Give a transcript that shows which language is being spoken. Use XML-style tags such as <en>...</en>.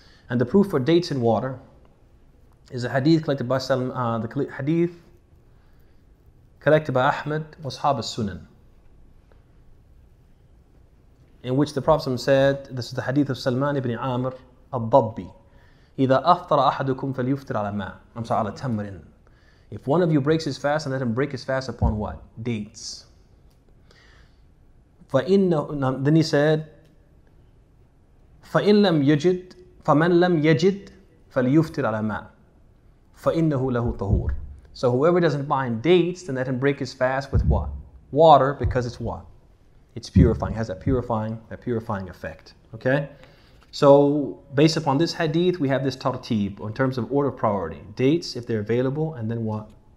<en>And the proof for dates and water is a hadith collected by the hadith collected by Ahmad wa Ashab al-Sunan, in which the Prophet said, this is the hadith of Salman ibn Amr al-Dabbi,</en> <ar>إِذَا أَفْطَرَ أَحَدُكُمْ فَلْيُفْطِرْ عَلَى مَاءٍ. على تمر.</ar> <en>If one of you breaks his fast, and let him break his fast upon what? Dates. Then he said,</en> <ar>فَإِن لَمْ يَجِدْ فَمَنْ لَمْ يَجِدْ فَلْيُفْطِرْ عَلَى مَاءٍ فَإِنَّهُ لَهُ طَهُورٌ.</ar> <en>So whoever doesn't find dates, then let him break his fast with what? Water, because it's what? It's purifying, has that purifying effect. Okay? So based upon this hadith, we have this tartib in terms of order of priority. Dates, if they're available, and then what?</en>